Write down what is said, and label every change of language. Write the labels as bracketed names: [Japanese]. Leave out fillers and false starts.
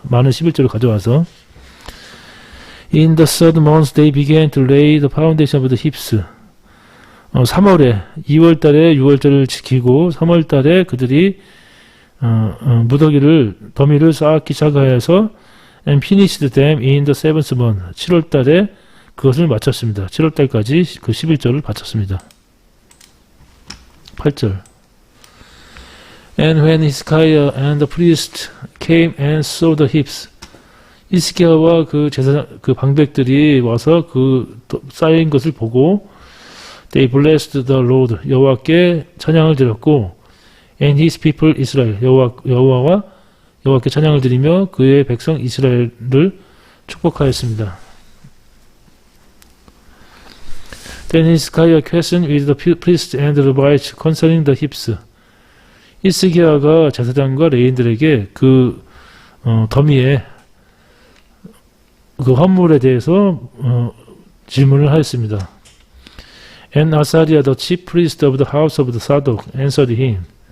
[Korean] 많은 11조를 가져와서 [English] In the third month they began to lay the foundation of the heaps [Korean] 3월에 2월달에 6월절을 지키고 3월달에 그들이 무더기를 더미를 쌓기 시작하여서 [English] and finished them in the seventh month [Korean] 7월달에 그것을 마쳤습니다. 7월달까지 그 11조를 바쳤습니다. 8절 [English] And when Hezekiah and the priest came and saw the heaps [Korean] 히스기야와 그 제사장 그 방백들이 와서 그 쌓인 것을 보고 [English] they blessed the Lord [Korean] 여호와께 찬양을 드렸고 [English] and his people Israel [Korean] 여호와께 찬양을 드리며 그의 백성 이스라엘을 축복하였습니다. [English] Then Hezekiah questioned with the priests and the Levites concerning the heaps. [Korean] 히스기야가 제사장과 레인들에게 그 더미의 그 헌물에 대해서 질문을 하였습니다. [English] And Asariah the chief priest of the house of the Sadok answered him.